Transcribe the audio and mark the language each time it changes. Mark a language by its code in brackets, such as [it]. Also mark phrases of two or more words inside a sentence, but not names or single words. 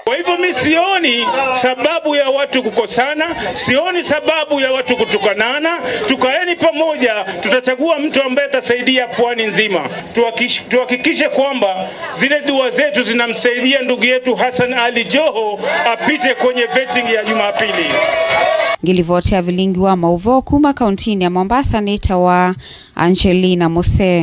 [sw] Kwa hivyo mimi sioni sababu ya watu kukosana, sioni sababu ya watu kutukanana. Tukaeni pamoja, tutachagua mtu ambaye atasaidia pwani nzima. Tuhakikishe kwamba zile dua zetu zinamsaidia ndugu yetu Hassan Ali Joho apite kwenye vetting ya Jumapili. [kam] Ngilivotea vilingi wa mauvo kuma kauntini ya Mombasa nita wa Angelina Mose.